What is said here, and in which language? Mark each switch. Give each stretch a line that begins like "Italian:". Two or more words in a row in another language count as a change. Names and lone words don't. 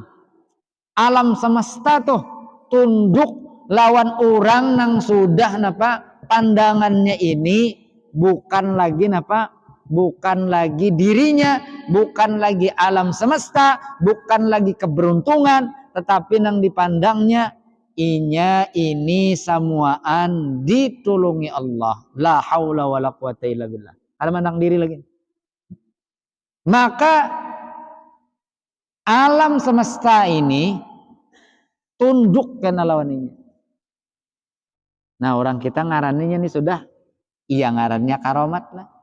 Banjar: Alam semesta tuh tunduk lawan orang nang sudah napa pandangannya ini bukan lagi napa, bukan lagi dirinya, bukan lagi alam semesta, bukan lagi keberuntungan, tetapi nang dipandangnya inya ini samuaan ditulungi Allah.
Arabic: لا حول ولا قوة إلا بالله.
Banjar: Ada mandang diri lagi.
Indonesian: Maka alam semesta ini tunduk karena lawan ini.
Banjar: Nah, orang kita ngarannya nih sudah, iya ngarannya karomat lah.